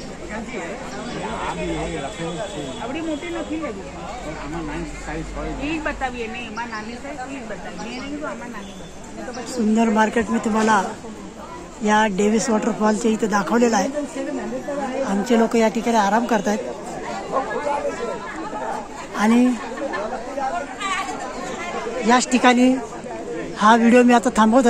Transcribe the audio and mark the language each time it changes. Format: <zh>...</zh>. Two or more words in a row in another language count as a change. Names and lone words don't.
<gu>આવડી મોટી નથી લેવી ઈ બતાવીએ નહીં એમાં નાની સાઈઝ ઈ બતાવીએ નહીં તો આમાં નાની બતાવીએ તો પછી</gu> <mr>सुंदर मार्केट मी तुम्हाला या डेव्हिस वॉटरफॉलच्या इथे दाखवलेलं आहे. आमचे लोक या ठिकाणी आराम करतायत आणि याच ठिकाणी हा व्हिडिओ मी आता थांबवतोय.</mr>